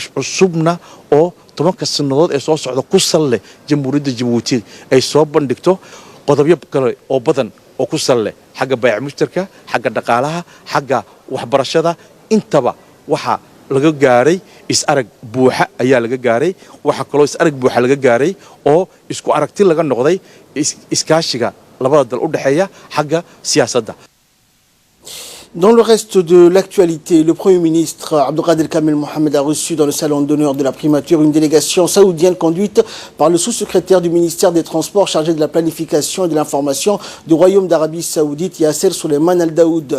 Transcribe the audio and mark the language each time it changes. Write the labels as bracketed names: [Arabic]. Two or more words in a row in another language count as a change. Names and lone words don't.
[Somali] cusubna oo 10 sanadood ee soo socda ku salle jamhuuriyadda Djibouti ay soo bandhigto qodobyo kale oo badan oo ku salle xagga bayc mushtarka xagga dhaqaalaha xagga waxbarashada intaba waxa laga gaaray is arag buuxa ayaa laga gaaray waxa kale is arag buuxa laga gaaray oo isku aragti laga noqday iskaashiga labada dal u dhaxeeya xagga siyaasadda. [French] Dans le reste de l'actualité, le Premier ministre Abdelkader Kamel Mohamed a reçu dans le salon d'honneur de la primature une délégation saoudienne conduite par le sous-secrétaire du ministère des Transports chargé de la planification et de l'information du Royaume d'Arabie Saoudite, Yasser Souleiman Al Daoud.